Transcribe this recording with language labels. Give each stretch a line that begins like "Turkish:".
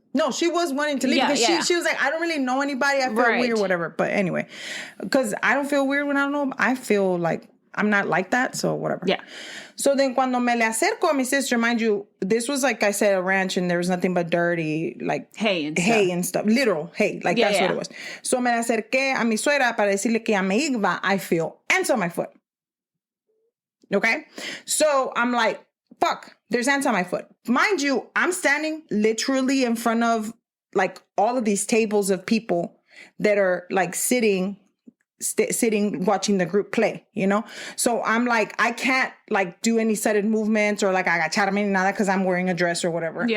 English: No, she was wanting to leave because she was like, I don't really know anybody. I feel weird, whatever. But anyway, because I don't feel weird when I don't know them. I feel like I'm not like that. So whatever. Yeah. So then
Spanish: cuando me le acerco a mi
English: sister, mind you, this was like I said, a ranch, and there was nothing but dirty, like hay and stuff. Literal hay. Like that's what it was.
Spanish: So me le acerqué a mi suegra para decirle que ya me iba.
English: I feel ants on my foot. Okay. So I'm like, fuck, there's ants on my foot. Mind you, I'm standing literally in front of like all of these tables of people that are like sitting watching the group play, you know? So I'm like, I can't like do any sudden movements or like
Spanish: agacharme ni nada
English: because I'm wearing a dress or whatever.